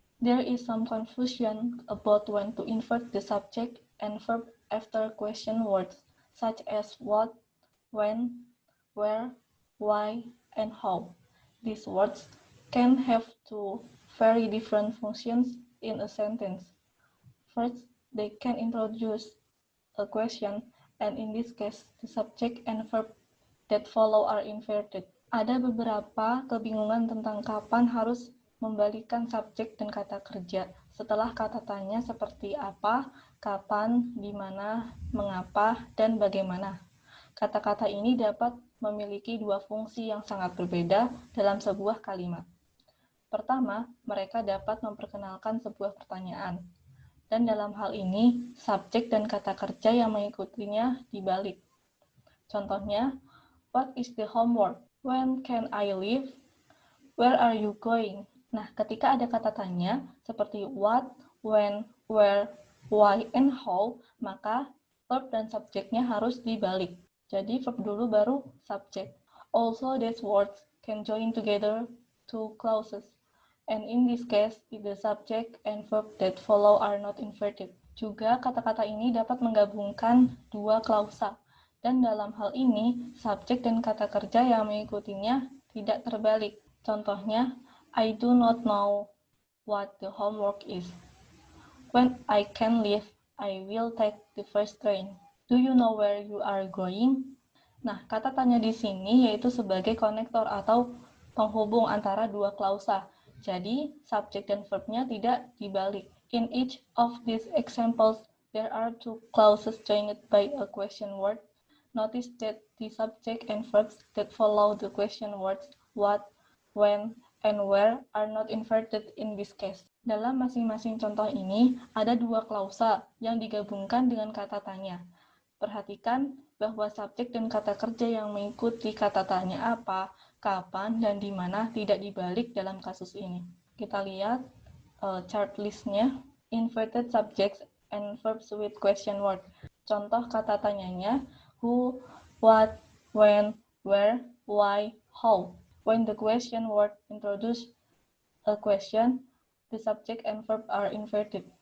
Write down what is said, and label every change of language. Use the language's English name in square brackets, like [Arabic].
[English] There is some confusion about when to invert the subject and verb after question words, such as what, when, where, why, and how. These words can have two very different functions in a sentence. First, they can introduce a question, and in this case, the subject and verb that follow are inverted. [Indonesian] Ada beberapa kebingungan tentang kapan harus membalikan subjek dan kata kerja setelah kata tanya seperti apa, kapan, di mana, mengapa, dan bagaimana. Kata-kata ini dapat memiliki dua fungsi yang sangat berbeda dalam sebuah kalimat. Pertama, mereka dapat memperkenalkan sebuah pertanyaan. Dan dalam hal ini, subjek dan kata kerja yang mengikutinya dibalik. Contohnya, [English] what is the homework? When can I leave? Where are you going? [Indonesian] Nah, ketika ada kata tanya seperti what, when, where, why, and how, maka verb dan subjeknya harus dibalik. Jadi verb dulu baru subjek. [English] Also, these words can join together two clauses. And in this case, the subject and verb that follow are not inverted. [Indonesian] Juga kata-kata ini dapat menggabungkan dua klausa. Dan dalam hal ini, subjek dan kata kerja yang mengikutinya tidak terbalik. [English] Contohnya, I do not know what the homework is. When I can leave, I will take the first train. Do you know where you are going? [Indonesian] Nah, kata tanya di sini yaitu sebagai konektor atau penghubung antara dua klausa. Jadi, subjek dan verbnya tidak dibalik. [English] In each of these examples, there are two clauses joined by a question word. Notice that the subject and verbs that follow the question words what, when, and where are not inverted in this case. [Indonesian] Dalam masing-masing contoh ini, ada dua klausa yang digabungkan dengan kata tanya. Perhatikan bahwa subjek dan kata kerja yang mengikuti kata tanya apa, kapan, dan di mana tidak dibalik dalam kasus ini. Kita lihat chart listnya. [English] Inverted subjects and verbs with question word. [Indonesian] Contoh kata tanyanya, [English] who, what, when, where, why, how. When the question word introduce a question, the subject and verb are inverted.